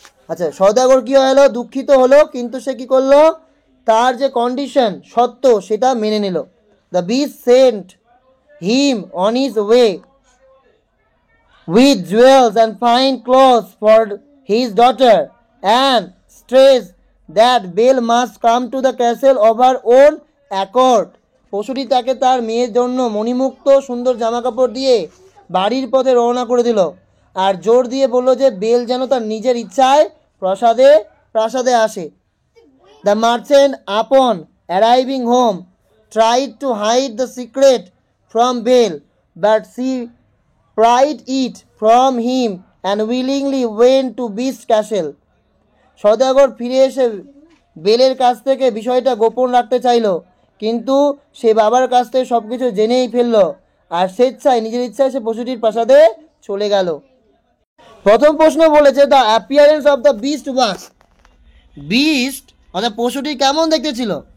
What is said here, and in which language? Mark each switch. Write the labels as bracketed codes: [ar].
[bn] আচ্ছা, সদাগর কি হলো? দুঃখিত হলো, কিন্তু সে কি করলো? তার যে কন্ডিশন সত্য সেটা মেনে নিল। [en] The beast sent him on his way with jewels and fine clothes for his daughter and stressed that Belle must come to the castle of her own accord. [bn] পশুটি তাকে তার মেয়ের জন্য মণিমুক্ত সুন্দর জামাকাপড় দিয়ে বাড়ির পথে রওনা করে দিল আর জোর দিয়ে বলল যে বেল যেন তার নিজের ইচ্ছায় প্রাসাদে আসে। [en] The merchant upon arriving home tried to hide the secret from Belle, but she pried it from him and willingly went to Beast Castle. [bn] সদাগর ফিরে এসে বেলের কাছ থেকে বিষয়টা গোপন রাখতে চাইল, কিন্তু সে বাবার কাছ থেকে সব কিছু জেনেই ফেলল আর নিজের ইচ্ছায় সে পশুটির প্রাসাদে চলে গেল। প্রথম প্রশ্ন বলেছে [en] The appearance of the beast was. [bn] Beast অর্থাৎ পশুটি কেমন দেখতে ছিল?